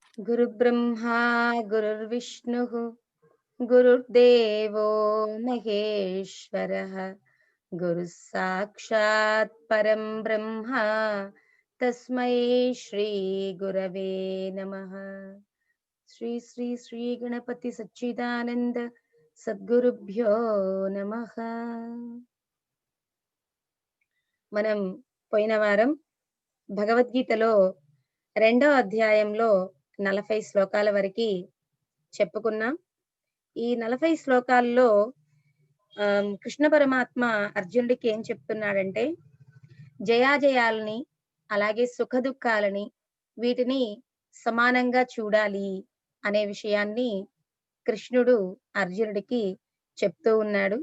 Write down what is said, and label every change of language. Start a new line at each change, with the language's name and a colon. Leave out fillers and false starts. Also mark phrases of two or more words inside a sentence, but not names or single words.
Sanskrit: गुरुब्रह्मा गुरुर्विष्णुः गुरुर्देवो महेश्वरः गुरुः साक्षात् परं ब्रह्म तस्मै श्री गुरवे नमः। श्री श्री श्री गणपति सच्चिदानंद सद्गुरुभ्यो नमः।
Telugu: మనం పోయిన వారం భగవద్గీతలో రెండో అధ్యాయంలో 40 శ్లోకాల వరకి చెప్పుకున్నాం. ఈ 40 శ్లోకాల్లో కృష్ణ పరమాత్మ అర్జునుడికి ఏం చెప్తున్నాడంటే, జయాజయాలని, అలాగే సుఖదుఖాలని వీటిని సమానంగా చూడాలి అనే విషయాన్ని కృష్ణుడు అర్జునుడికి చెప్తూ ఉన్నాడు.